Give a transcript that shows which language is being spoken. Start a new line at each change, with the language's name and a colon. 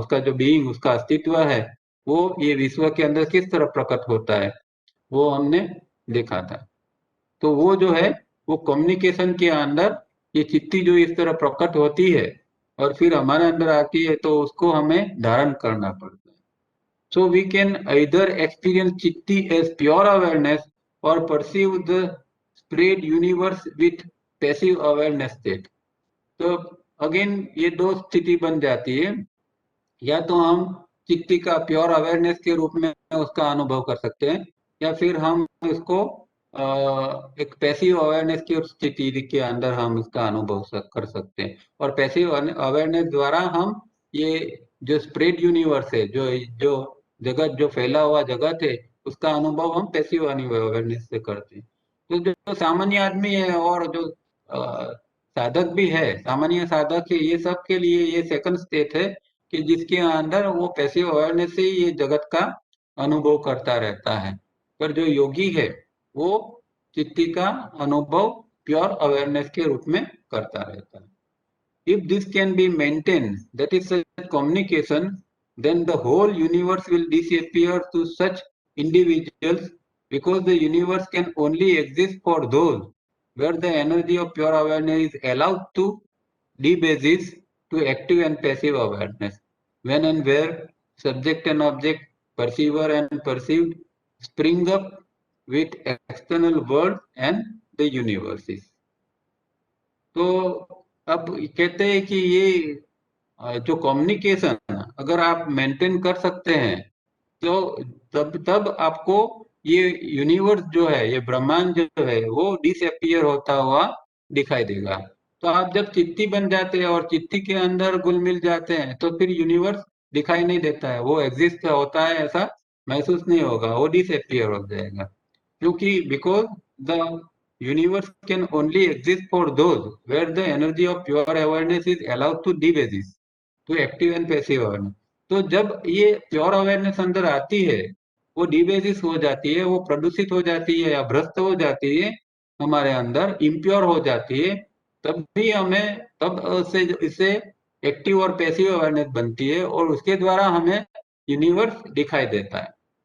Hindi: उसका जो बीइंग, उसका अस्तित्व है, वो ये विश्व के अंदर किस तरह प्रकट होता है, वो हमने देखा था। तो वो जो है, वो कम्युनिकेशन के अंदर ये चिट्ठी जो इस तरह प्रकट होती है और फिर हमारे अंदर आती है, तो उसको हमें धारण करना पड़ता है।
English: So we can either experience चिट्ठी as pure awareness or perceive the spread universe with passive awareness state।
Hindi: तो अगेन ये दो स्थिति बन जाती है, या तो हम चित्ती का प्योर अवेयरनेस के रूप में उसका अनुभव कर सकते हैं, या फिर हम इसको एक पैसिव अवेयरनेस की स्थिति के अंदर हम इसका अनुभव कर सकते हैं। और पैसिव अवेयरनेस द्वारा हम ये जो स्प्रेड यूनिवर्स है, जो जो जगत, जो फैला हुआ जगत है, उसका अनुभव हम पैसिव अवेयरनेस से करते हैं। तो जो सामान्य आदमी है और जो साधक भी है, सामान्य साधक है, ये सब के लिए ये सेकंड स्टेट है, कि जिसके अंदर वो पैसिव अवेयरनेस से ही ये जगत का अनुभव करता रहता है। पर जो योगी है, वो चित्ती का अनुभव प्योर अवेयरनेस के रूप में करता रहता है।
English: If this can be maintained, that is such communication, then the whole universe will disappear to such individuals, because the universe can only exist for those where the energy of pure awareness is allowed to debases to active and passive awareness. When and where subject and object, perceiver and perceived spring up with external world and the universes.
Hindi: तो अब कहते हैं कि ये जो communication अगर आप maintain कर सकते हैं तो तब तब आपको ये यूनिवर्स जो है, ये ब्रह्मांड जो है, वो डिसअपियर होता हुआ दिखाई देगा। तो आप जब चित्ती बन जाते हैं और चित्ती के अंदर घुल मिल जाते हैं तो फिर यूनिवर्स दिखाई नहीं देता है, वो एग्जिस्ट होता है ऐसा महसूस नहीं होगा, वो डिसअपियर हो जाएगा। क्योंकि
English: Because the universe can only exist for those where the energy of pure awareness is allowed to debasis to active and passive awareness.
Hindi: तो जब ये प्योर अवेयरनेस अंदर आती है, वो डिबेसिस हो जाती है, वो प्रदूषित हो जाती है या भ्रष्ट हो जाती है, हमारे अंदर इम्प्योर हो जाती है, तब भी हमें तब से इससे एक्टिव और पैसिव अवेयरनेस बनती है और उसके द्वारा हमें यूनिवर्स दिखाई देता है।